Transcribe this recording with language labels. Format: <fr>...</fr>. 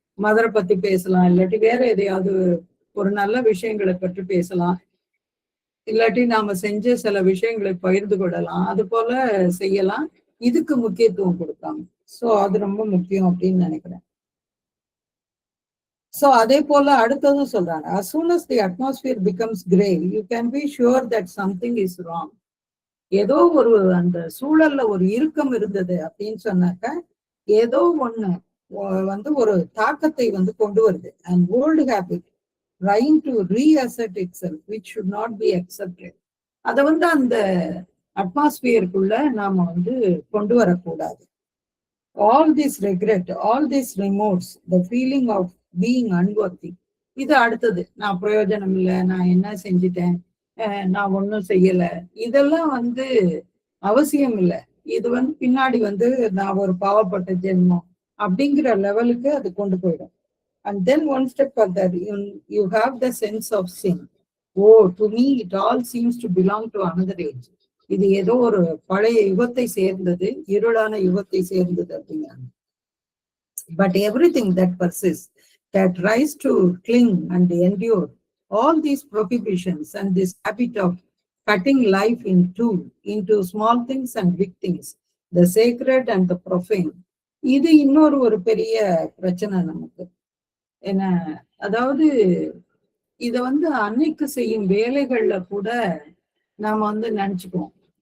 <ta>மதரை பத்தி பேசலாம், இல்லாட்டி வேற எதையாவது ஒரு நல்ல விஷயங்களை பற்றி பேசலாம், இல்லாட்டி நாம செஞ்ச சில விஷயங்களை பகிர்ந்து கொள்ளலாம். அது போல செய்யலாம். இதுக்கு முக்கியத்துவம் கொடுக்காம. சோ அது ரொம்ப முக்கியம் அப்படின்னு நினைக்கிறேன். சோ அதே போல அடுத்ததும் சொல்றாங்க,</ta> <en>as soon as the atmosphere becomes gray you can be sure that something is wrong.</en> <ta>ஏதோ ஒரு அந்த சூழல்ல ஒரு இறுக்கம் இருந்தது அப்படின்னு சொன்னாக்க ஏதோ ஒண்ணு வந்து ஒரு தாக்கத்தை வந்து கொண்டு வருது.</ta> <en>And old habit trying to reassert itself which should not be accepted.</en> <ta>அதை வந்து அந்த அட்மாஸ்பியருக்குள்ள நாம வந்து கொண்டு வரக்கூடாது.</ta> <en>all this regret, all this remorse, the feeling of being unworthy,</en> <ta>இது அடுத்தது. நான் பிரயோஜனம் இல்லை, நான் என்ன செஞ்சிட்டேன், நான் ஒன்றும் செய்யல, இதெல்லாம் வந்து அவசியம் இல்லை. இது வந்து பின்னாடி வந்து நான் ஒரு பாவப்பட்ட ஜென்மம் அப்படிங்கிற லெவலுக்கு அது கொண்டு போயிடும்.</ta> <en>And then one step further, you have the sense of sin. Oh, to me it all seems to belong to another age.</en> <ta>இது ஏதோ ஒரு பழைய யுகத்தை சேர்ந்தது, இருளான யுகத்தை சேர்ந்தது அப்படிங்கிறாங்க.</ta> <en>But everything that persists, that tries to cling and endure, all these prohibitions and this habit of cutting life in two, into small things and big things, the sacred and the profane,</en> <ta>இது இன்னொரு ஒரு பெரிய பிரச்சனை நமக்கு. என்ன, அதாவது இத வந்து அன்னைக்கு செய்யும் வேலைகள்ல கூட நாம வந்து நினைச்சுக்குவோம்.</ta>